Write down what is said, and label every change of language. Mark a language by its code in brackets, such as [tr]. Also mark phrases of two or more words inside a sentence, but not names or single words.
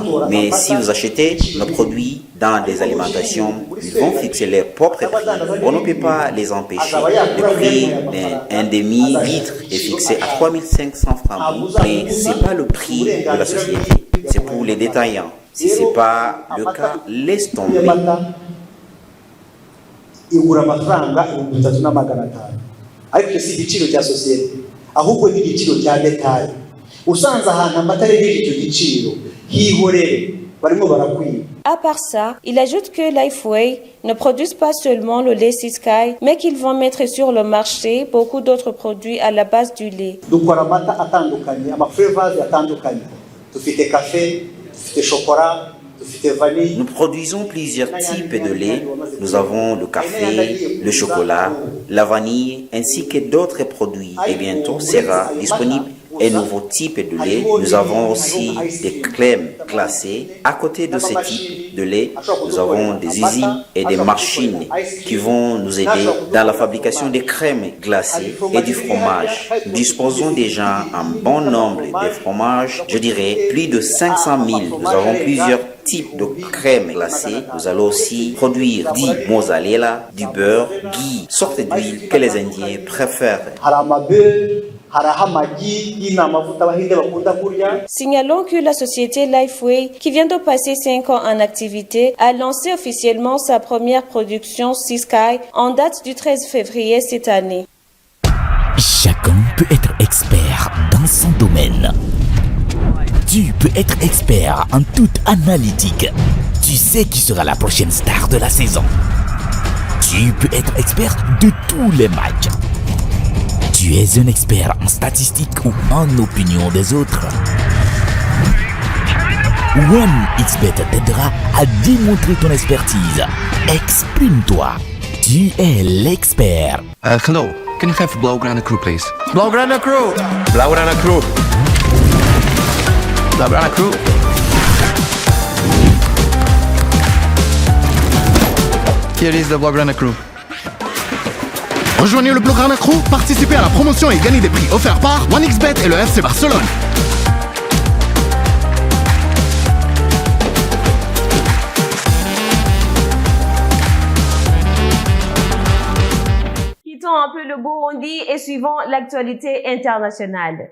[fr] Mais si vous achetez nos produits dans des alimentations, ils vont fixer leurs propres prix. On ne peut pas les empêcher. Le prix d'un demi-litre est fixé à 3500 francs, mais ce n'est pas le prix de la société. C'est pour les détaillants. Si ce n'est pas le cas, laisse tomber. [rw] Igura amafaranga 3,500 ariko si igiciro cya societe ahubwo ni igiciro cya detail. Usanze ahantu amata yegeje icyo giciro hihorere barimo barakwiba. [fr] À part ça, il ajoute que Lifeway ne produit pas seulement le lait Siskai, mais qu'ils vont mettre sur le marché beaucoup d'autres produits à la base du lait. [rw] Dukora amata atandukanye, amaflavors atandukanye. Dufite café, dufite chocolat, dufite vanille. [fr] Nous produisons plusieurs types de lait. Nous avons le café, le chocolat, la vanille, ainsi que d'autres produits. Et bientôt sera disponible un nouveau type de lait. Nous avons aussi des crèmes glacées. À côté de ce type de lait, nous avons des usines et des machines qui vont nous aider dans la fabrication des crèmes glacées et du fromage. Nous disposons déjà un bon nombre de fromages, je dirais plus de 500 000. Nous avons plusieurs types de crèmes glacées. Nous allons aussi produire du mozzarella, du beurre, ghee, sorte d'huile que les Indiens préfèrent. [rw] haraho amagi y'inamavuta abahinde bakunda kurya. [fr] Signalons que la société Lifeway, qui vient de passer 5 ans en activité, a lancé officiellement sa première production Sea Sky en date du 13 février cette année. Chacun peut être expert dans son domaine. Tu peux être expert en toute analytique. Tu sais qui sera la prochaine star de la saison. Tu peux être expert de tous les matchs. Tu es un expert en statistiques ou en opinion des autres. OneXBet t'aidera à démontrer ton expertise. Exprime-toi. Tu es l'expert. [en] Hello. Can you have Blaugrana crew, please? Blaugrana crew! Blaugrana crew! Blaugrana crew! Here is the Blaugrana crew. [fr] Rejoignez le Blaugrana crew, participez à la promotion et gagnez des prix offerts par OneXBet et le FC Barcelone. Un peu le Burundi et suivant l'actualité internationale.